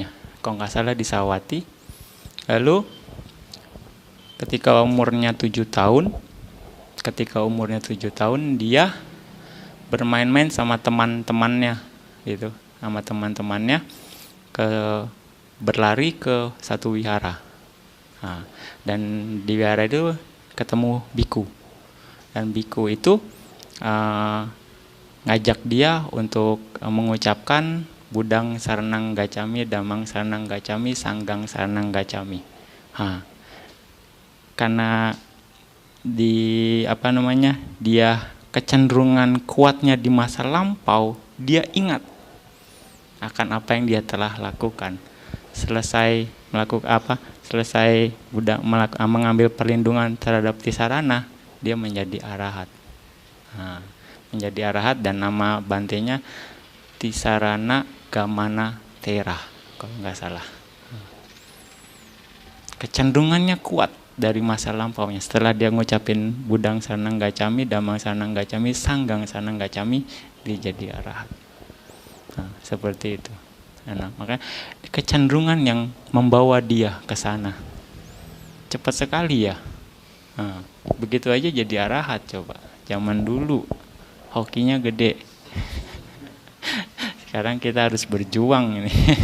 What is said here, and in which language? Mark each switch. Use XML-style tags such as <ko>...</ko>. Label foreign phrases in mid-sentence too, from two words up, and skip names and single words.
<id>Kalau nggak salah di Sawati. Lalu ketika umurnya 7 tahun, dia bermain-main sama teman-temannya, gitu, berlari ke satu wihara. Dan di wihara itu ketemu biku, dan biku itu ngajak dia untuk mengucapkan</id> <pi>Buddhang saranang gacami, Dhammang saranang gacami, Sanghang saranang gacami.</pi> <id>Karena dia kecenderungan kuatnya di masa lampau, dia ingat akan apa yang dia telah lakukan. Selesai Buddha mengambil perlindungan terhadap Tisarana, dia menjadi arahat. Dan nama bantenya Tisarana Gamana Tera, kalau nggak salah. Kecenderungannya kuat dari masa lampaunya. Setelah dia ngucapin</id> <pi>Buddhang saranang gacami, Dhammang saranang gacami, Sanghang saranang gacami,</pi> <id>dia jadi arahat. Seperti itu. Makanya kecenderungan yang membawa dia ke sana cepat sekali ya. Begitu aja jadi arahat coba. Zaman dulu hokinya gede. Sekarang kita harus berjuang ini.</id>